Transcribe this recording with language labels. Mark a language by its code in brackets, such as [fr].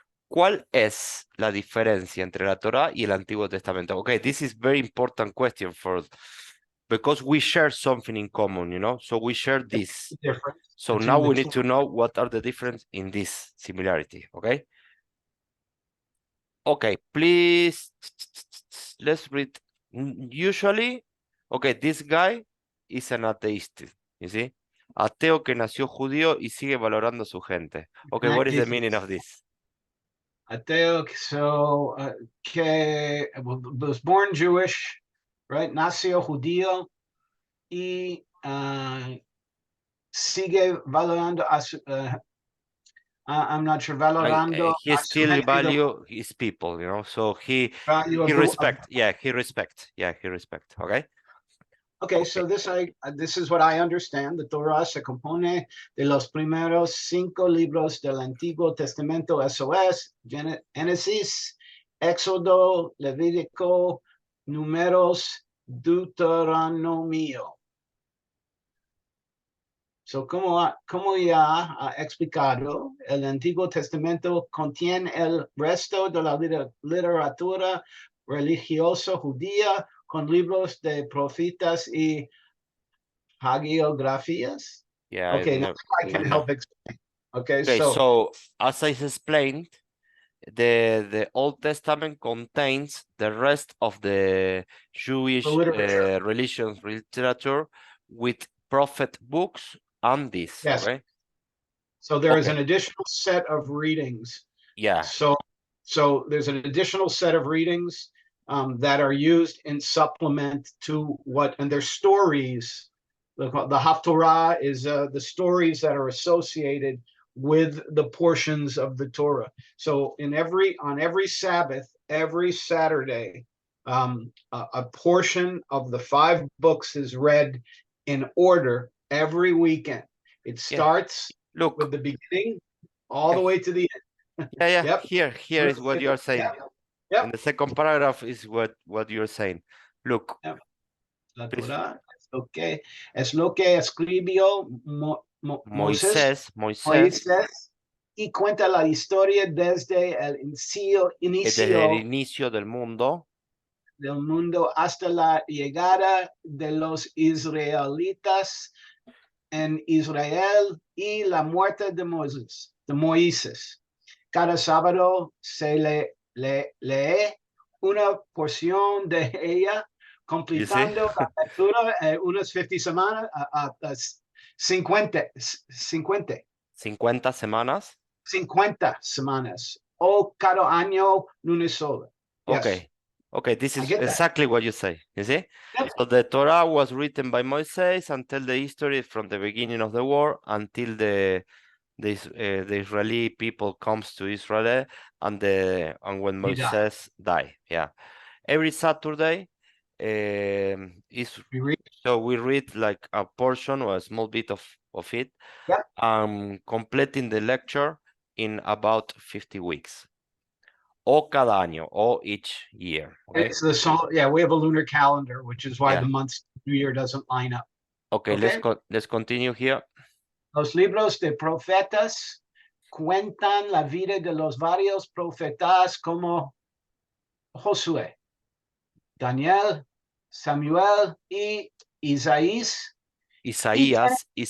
[es] ¿Cuál es la diferencia entre la Torah y el Antiguo Testamento? [en] Okay, this is very important question because we share something in common, you know? So we share this. So now we need to know what are the difference in this similarity, okay? Okay, please, let's read. Usually, okay, this guy is an atheist, you see? [es] Ateo que nació judío y sigue valorando a su gente. [en] Okay, what is the meaning of this? Ateo, so que was born Jewish, right? [es] Nació judío y sigue valorando a su, [en] I'm not sure, [es] valorando [en] he still value his people, you know, so he respect, he respect, okay? Okay, so this is what I understand. The [es] Torah se compone de los primeros 5 libros del Antiguo Testamento, eso es Génesis, Éxodo, Levítico, Números, Deuteronomio. So, como ya ha explicado, el Antiguo Testamento contiene el resto de la literatura religiosa judía con libros de profetas y hagiografías. [en] Yeah, okay, now I can help explain. Okay, Okay, so so as I explained, the Old Testament contains the rest of the Jewish literature. religions literature with prophet books and this, Yes. okay? So there is an Okay, additional set of readings. yeah, So there's an additional set of readings that are used in supplement to what, and their stories. The Haftorah is the stories that are associated with the portions of the Torah. So on every Sabbath, every Saturday, a portion of the 5 books is read in order every weekend. It yeah. starts Look, with the beginning all the yeah, way to the end. yeah. Yep. Here is what you are saying. Yep. In Yep. the second paragraph is what you're saying. Look, Yep. La please. [es] Torah es lo que escribió Moisés Moisés, y cuenta la historia desde el desde el inicio inicio del mundo, del mundo hasta la llegada de los israelitas en Israel y la muerte de Moisés. Cada sábado se lee una porción de ella, [en] you see, [es] completando la lectura unas 50 semanas, 50, 50 semanas. 50 semanas, o cada año lunes solo. [en] Yes, Okay, okay, this I is get that. exactly what you say, you see? Yep. So the Torah was written by Moses and tell the history from the beginning of the war until the Israeli people comes to Israel and when He died. Moses died. Yeah, every Saturday is We read. so we read like a portion or a small bit of it, Yep. completing the lecture in about 50 weeks. [es] O cada año, [en] or each year. Okay. It's the song. Yeah, we have a lunar calendar, which is why Yeah. the months New Year doesn't line up. Okay, Okay. let's continue here. [es] Los libros de profetas cuentan la vida de los varios profetas como Josué, Daniel, Samuel y Isaías. Isaías,